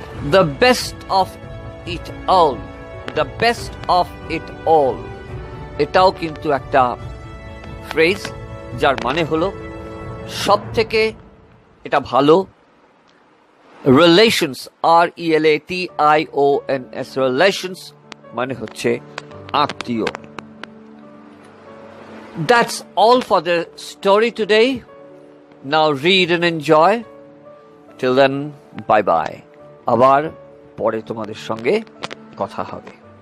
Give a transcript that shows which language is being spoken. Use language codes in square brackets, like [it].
[en] the best of it all, [bn] the best of it all, এটাও কিন্তু একটা phrase যার মানে হলো সব থেকে এটা ভালো। রিলেশনস, RELATIONS, রিলেশনস মানে হচ্ছে আত্মীয়। [en] That's all for the story today. Now read and enjoy. Till then, bye bye. [bn] আবার পরে তোমাদের সঙ্গে কথা হবে।